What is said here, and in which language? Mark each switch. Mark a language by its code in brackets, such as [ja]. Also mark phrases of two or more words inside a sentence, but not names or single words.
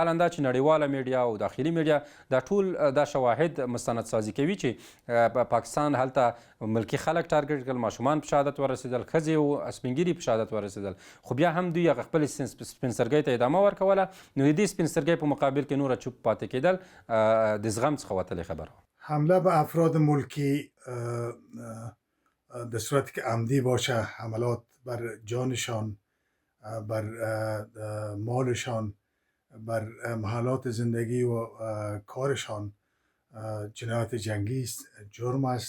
[ps] حالا دا چې نړیواله میډیا او داخلي میډیا دا ټول دا شواهد مستند سازي کوي چې پاکستان هلته ملکي خلک تارګېټ کړل ماشومان په شهادت ورسېدل ښځې او سپین ږیري په شهادت ورسېدل خو بیا هم دوی هغه خپل سپین سترګۍ ته ادامه ورکوله. نو د دې سپین سترګۍ په مقابل کې نوره چوپ پاتې کېدل د زغم څخه وتلې خبره وه. [fa] حمله به افراد ملکی در صورتی که عمدی باشه حملات بر جانشان بر مالشان بر محلات زندگی و کارشان جنایت جنگی است جرم است.